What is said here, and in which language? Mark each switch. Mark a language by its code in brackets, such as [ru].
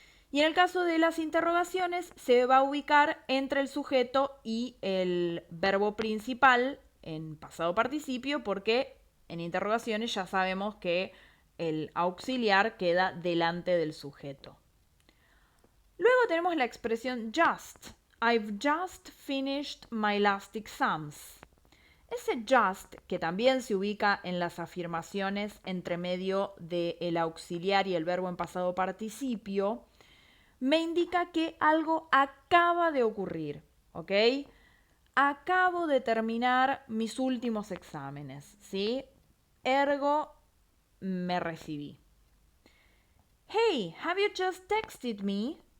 [es] Y en el caso de las interrogaciones se va a ubicar entre el sujeto y el verbo principal en pasado participio porque en interrogaciones ya sabemos que el auxiliar queda delante del sujeto. Luego tenemos la expresión just. [en] I've just finished my last exams. [es] Ese just, que también se ubica en las afirmaciones entre medio del auxiliar y el verbo en pasado participio, me indica que algo acaba de ocurrir, ¿ok? Acabo de terminar mis últimos exámenes, ¿sí? Ergo, me recibí. [en] Hey, have you just texted me?